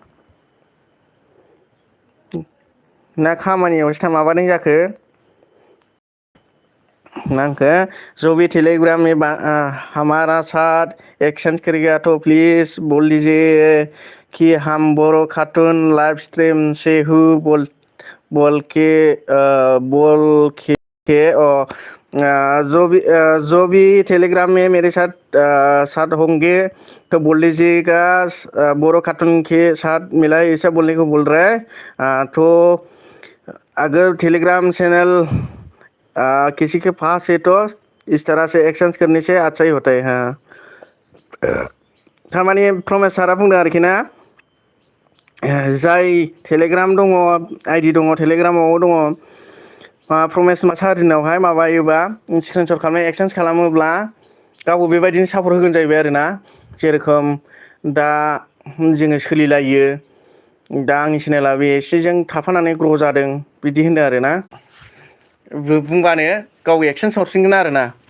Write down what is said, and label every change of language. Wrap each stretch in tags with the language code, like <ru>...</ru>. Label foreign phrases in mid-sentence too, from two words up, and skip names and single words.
<brx>ना खामानियावसो माबादों जाखो नांखो</brx> <hi>जो भी टेलीग्राम में हमारा साथ एक्सचेंज करेगा तो प्लीज बोल दीजिए कि हम</hi> <en>Boro cartoon live stream</en> <hi>से हूँ बोल के जो भी टेलीग्राम में मेरे साथ होंगे तो बोल दीजिएगा बोरो कार्टून के साथ मिला है ऐसा बोलने को बोल रहा है तो अगर टेलीग्राम चैनल किसी के पास है तो इस तरह से एक्सचेंज करने से अच्छा ही होता है हाँ</hi> <brx>थारमाने प्रमेश सारा बुंदों आरोखि ना जाय टेलीग्राम दङ आइडि दङ टेलीग्रामाव दङ प्रमेश सारिनावहाय माबायोबा स्क्रिनशट खालामनाय एक्सचेन्ज खालामोब्ला गावबो बेबायदिनो सापर्ट होगोन जाहैबाय आरोना जेरेखम दा जोङो सोलिलायो दा आंनि चेनेलाबो एसेजों थाफानानै ग्र' जादों बिदि होनदों आरोना बुंबानो गाव एक्सचेन्ज हरफिनगोन आरोना</brx>